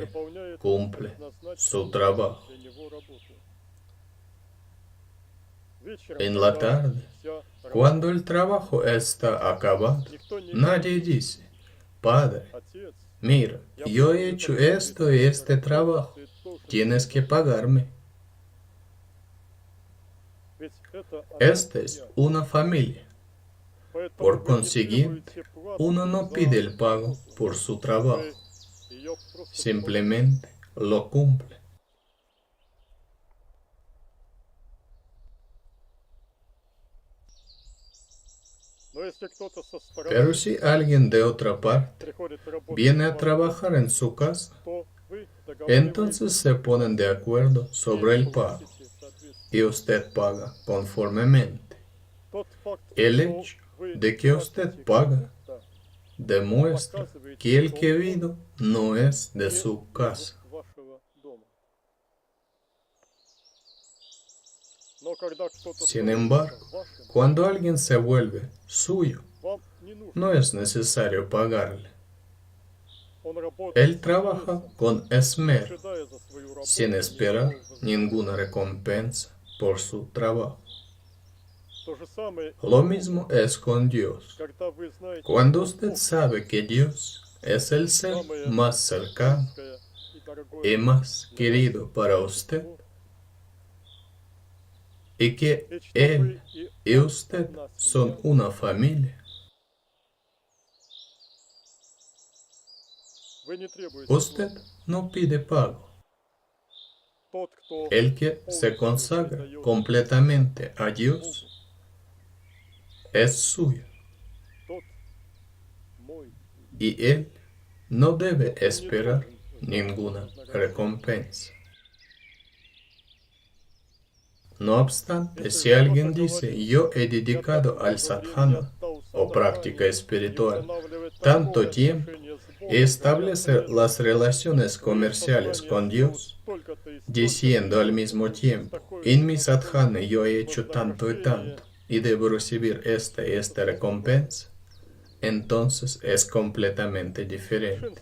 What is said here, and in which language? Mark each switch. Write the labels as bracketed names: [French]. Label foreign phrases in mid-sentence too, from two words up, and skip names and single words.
[Russian] выполняет [Spanish] cumple su trabajo. [Russian] для него работу. Вечером, [Spanish] En la [Russian] когда [Spanish] tarde, [Russian] вся [Spanish] cuando el trabajo está acabado, [Russian] никто не [Spanish] nadie dice, Padre, [Russian] отец, [Spanish] mira, yo he hecho esto y este trabajo, [Russian] ты тоже. [Spanish] tienes que pagarme. [Russian] Ведь это [Spanish] Esta es una familia. [Russian] Поэтому [Spanish] Por [Russian] вы не [Spanish] consiguiente, [Russian] требуете плату [Spanish] uno no [Russian] за [Spanish] pide el pago [Russian] работу. [Spanish] por su trabajo, [Russian] Вы её просто [Spanish] simplemente lo cumple. [Russian] выполняете. Но если кто-то со стороны [Spanish] Pero si alguien de otra parte [Russian] приходит работать [Spanish] viene a [Russian] на вас, [Spanish] trabajar en su casa, [Russian] то вы [Spanish] entonces se ponen de acuerdo sobre el pago [Russian] платите соответственно. [Spanish] y usted paga conformemente. [Russian] Тот факт, [Spanish] El [Russian] что [Spanish] hecho [Russian] вы [Spanish] de que usted [Russian] платите [Spanish] paga [Russian] кому-то, [Spanish] demuestra que el que vino no es de [Russian] не [Spanish] su [Russian] из [Spanish] casa. [Russian] вашего дома. Но когда кто-то [Spanish] Sin [Russian] становится [Spanish] embargo, [Russian] вашим, [Spanish] cuando alguien se vuelve suyo, [Russian] вам не нужно. [Spanish] no es necesario pagarle. [Russian] Он работает [Spanish] Él [Russian] с [Spanish] trabaja [Russian] интересом, [Spanish] con [Russian] не [Spanish] esmero, [Russian] ожидая за свою работу [Spanish] sin esperar [Russian] никакого [Spanish] ninguna recompensa por su trabajo. [Russian] То же самое, [Spanish] Lo mismo es con Dios. [Russian] когда вы знаете, [Spanish] Cuando [Russian] что [Spanish] usted [Russian] Бог [Spanish] sabe que Dios es el ser más cercano [Russian] близкое и дорогое [Spanish] y más querido para usted, [Russian] Богу, [Spanish] y que [Russian] и что [Spanish] Él [Russian] вы [Spanish] y usted [Russian] одна [Spanish] son [Russian] семья, [Spanish] una familia, [Russian] вы не требуете [Spanish] usted [Russian] платы. [Spanish] no pide pago. [Russian] Тот, кто [Spanish] El que se consagra completamente a Dios es suyo [Russian] тот мой. [Spanish] y Él no debe esperar ninguna recompensa. No obstante, si alguien dice, yo he dedicado al sadhana o práctica espiritual tanto tiempo y establece las relaciones comerciales con Dios, diciendo al mismo tiempo, en mi sadhana yo he hecho tanto y tanto y debo recibir esta y esta recompensa, entonces es completamente diferente.